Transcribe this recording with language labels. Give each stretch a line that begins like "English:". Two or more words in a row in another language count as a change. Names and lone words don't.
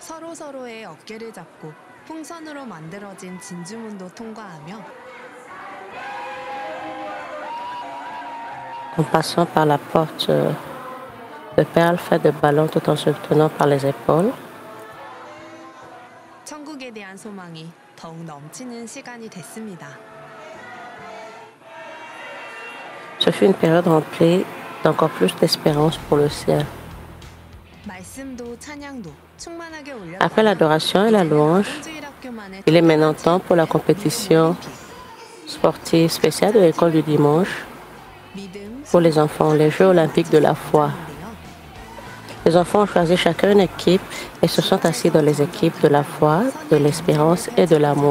Korean: 서로서로의 어깨를 잡고 풍선으로 만들어진 진주문도 통과하며
French: en passant par la porte de perles faite de ballons tout en se tenant par les épaules.
Korean: 천국에 대한 소망이 더욱 넘치는 시간이 됐습니다.
French: Ce fut une période remplie d'encore plus d'espérance pour le ciel.
Korean: 말씀도 찬양도 충만하게
French: Après l'adoration et la louange, il est maintenant temps pour la compétition sportive spéciale de l'école du dimanche pour les enfants, les Jeux olympiques de la foi. Les enfants ont choisi chacun une équipe et se sont assis dans les équipes de la foi, de l'espérance et de l'amour.